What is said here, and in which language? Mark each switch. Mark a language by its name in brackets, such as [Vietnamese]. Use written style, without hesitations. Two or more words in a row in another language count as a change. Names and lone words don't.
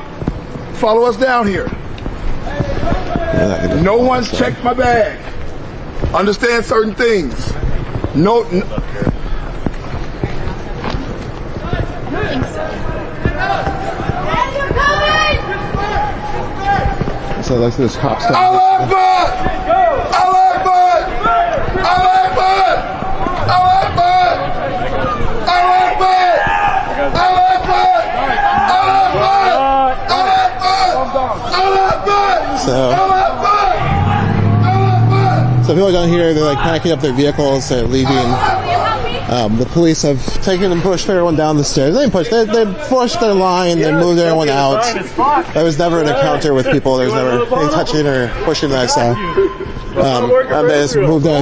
[English] Follow us down here. No one's checked my bag. Understand certain things. No. So that's this cop stuff. [Arabic] الله أكبر! الله أكبر! الله أكبر! الله أكبر! الله أكبر! الله أكبر! الله أكبر! الله أكبر! [English] So people down here, they're packing up their vehicles, they're leaving. The police have taken and pushed everyone down the stairs. They pushed their line, they moved everyone out. There was never an encounter with people. There was never any touching or pushing that I saw. And they just moved on.